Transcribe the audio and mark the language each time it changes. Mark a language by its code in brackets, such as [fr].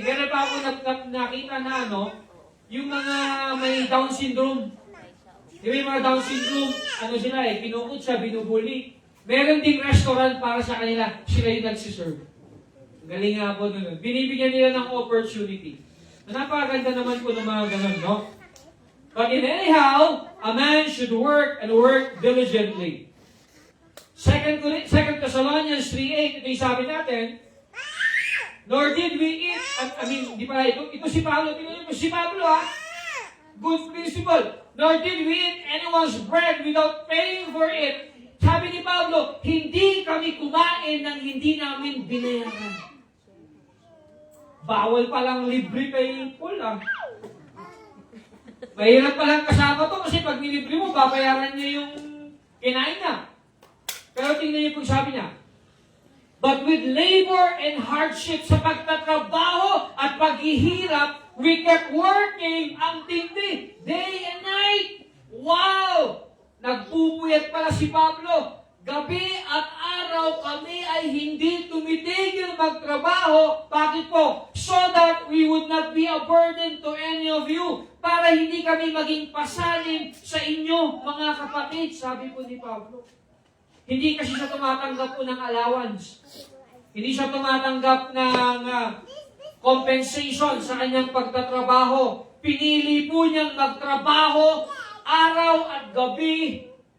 [tl] Meron pa ako nakita na yung mga may Down syndrome. Di ba yung mga Down syndrome, sila eh, pinukot siya, binubuli. Meron ding restaurant para sa kanila, sila yung nagsiserve. Galing nga po doon. Binibigyan nila ng opportunity. Napakaganda naman po ng mga ganun, no? [en] But in anyhow, a man should work and work diligently. 2 Thessalonians 3:8, [tl] ito yung sabi natin, [en] nor did we eat, [tl] di pala ito si Pablo, [en] si Pablo good principle, nor did we eat anyone's bread without paying for it. [tl] Sabi ni Pablo, hindi kami kumain ng hindi namin binayaran. Bawal palang libre kay Paul Mahirap palang kasama to kasi pag nilibre mo, babayaran niya yung kinain na. Pero tingnan niyo kung sabi niya, [en] but with labor and hardship [tl] sa pagtatrabaho at paghihirap, [en] we kept working [tl] ang tindi, [en] day and night. Wow! [tl] Nagpupuyat pala si Pablo. Gabi at araw kami ay hindi tumitigil magtrabaho. Bakit po? [en] So that we would not be a burden to any of you. [tl] Para hindi kami maging pasanin sa inyo, mga kapatid. Sabi po ni Pablo. Hindi kasi siya tumatanggap po ng allowance. Hindi siya tumatanggap ng compensation sa kanyang pagtatrabaho. Pinili po niyang magtrabaho araw at gabi.